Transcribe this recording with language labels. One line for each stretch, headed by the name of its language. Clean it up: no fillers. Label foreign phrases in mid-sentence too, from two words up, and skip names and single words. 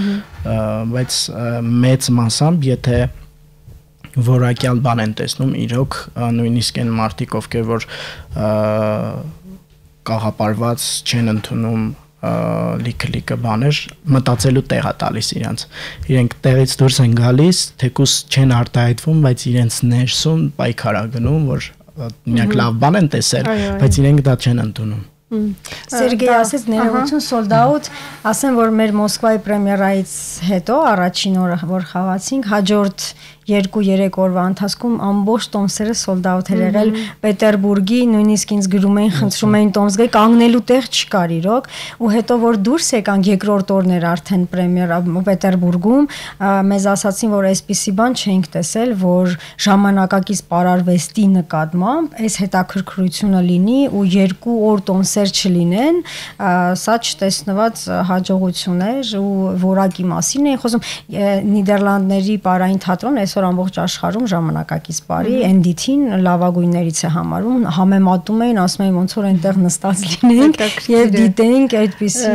Armenian: բայց մեծ մասամբ եթե որակյալ բան են տեսնում իրոք նույնիսկ այն մարդիկ ովքեր որ կաղապարված չեն ընդունում լիքը բաներ մտածելու տեղ է տալիս իրենք տեղից դուրս են գալիս թեկուս չեն արտահայտվում բայց իրենց ներսում պայքար է գնում որ նրանք լավ բան են տեսել բայց իրենք դա չեն ընդունում Սերգեյ ասեց ներողություն
English: sold out
Armenian: ասեմ որ մեր Մոսկվայի պրեմիերայից հետո առաջին օրը որ խաղացինք հաջորդ 2-3 օրվա ընթացքում ամբողջ տոմսերը
English: sold out
Armenian: էր եղել Պետերբուրգի նույնիսկ ինձ գրում էին խնդրում էին տոմս գայ կանգնելու տեղ չկար իրոք ու հետո որ դուրս եկանք երկրորդ օրն էր արդեն պրեմիերա Պետերբուրգում մեզ ասացին որ այսպիսի բան չէինք տեսել որ ժամանակակից պարարվեստի նկատմամբ այս հետաքրքրությունը լինի ու 2 օր տոմսեր չլինեն սա չտեսնված հաջողություն էր ու որակի մասին էին խոսում Նիդերլանդների պարային թատրոն այսօր ամբողջ աշխարհում ժամանակակից բարի NDT-ին լավագույններից է համարում, համեմատում էին, ասում էին ոնց որ այնտեղ նստած լինենք եւ դիտենք այդպիսի